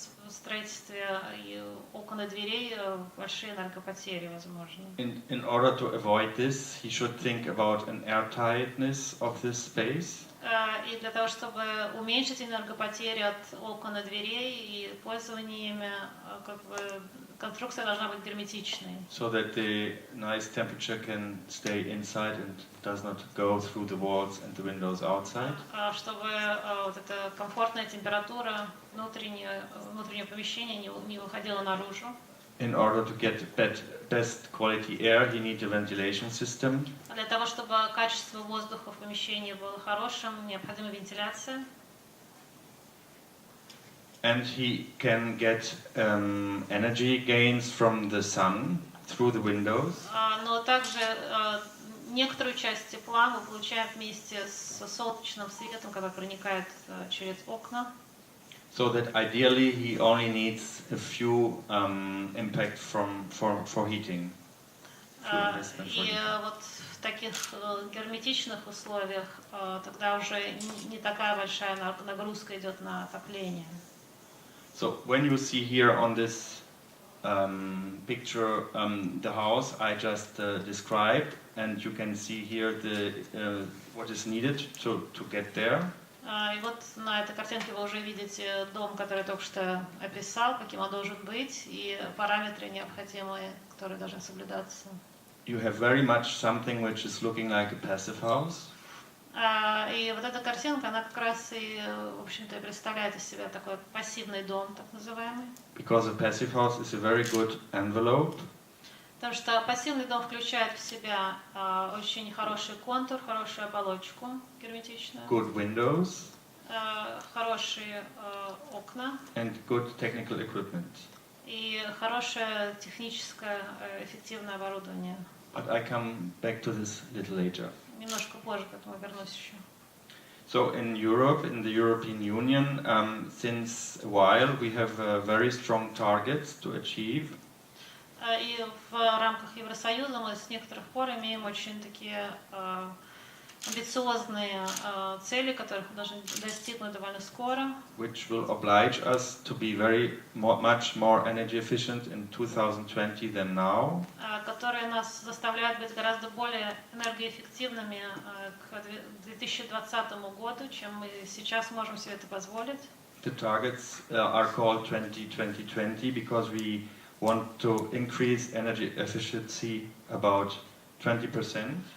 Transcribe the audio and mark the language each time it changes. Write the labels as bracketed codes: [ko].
[ru] строительстве и окон и дверей большие энергопотери возможны. [en] In order to avoid this, he should think about an airtightness of this space. [ru] И для того, чтобы уменьшить энергопотери от окон и дверей и пользования ими, как бы конструкция должна быть герметичной. [en] So that the nice temperature can stay inside and does not go through the walls and the windows outside. [ru] Чтобы вот эта комфортная температура внутреннего помещения не выходила наружу. [en] In order to get best quality air, he needs a ventilation system. [ru] Для того, чтобы качество воздуха в помещении было хорошим, необходима вентиляция. [en] And he can get energy gains from the sun through the windows. [ru] Но также некоторую часть тепла мы получаем вместе с солнечным светом, который проникает через окна. [en] So that ideally he only needs a few impact for heating. [ru] И вот в таких герметичных условиях тогда уже не такая большая нагрузка идет на отопление. [en] So when you see here on this picture the house I just described, and you can see here what is needed to get there. [ru] И вот на этой картинке вы уже видите дом, который я только что описал, каким он должен быть, и параметры необходимые, которые должны соблюдаться. [en] You have very much something which is looking like a passive house. [ru] И вот эта картинка, она как раз и, в общем-то, представляет из себя такой пассивный дом, так называемый. [en] Because a passive house is a very good envelope. [ru] Потому что пассивный дом включает в себя очень хороший контур, хорошую оболочку герметичную, [en] Good windows [ru] хорошие окна [en] and good technical equipment. [ru] и хорошее техническое эффективное оборудование. [en] But I come back to this a little later. [ru] Немножко позже к этому вернусь еще. [en] So in Europe, in the European Union, since a while we have very strong targets to achieve. [ru] И в рамках Евросоюза мы с некоторых пор имеем очень такие амбициозные цели, которых мы должны достигнуть довольно скоро. [en] Which will oblige us to be much more energy efficient in 2020 than now. [ru] Которые нас заставляют быть гораздо более энергоэффективными к 2020 году, чем мы сейчас можем себе это позволить. [en] The targets are called 20-20-20 because we want to increase energy efficiency about 20%.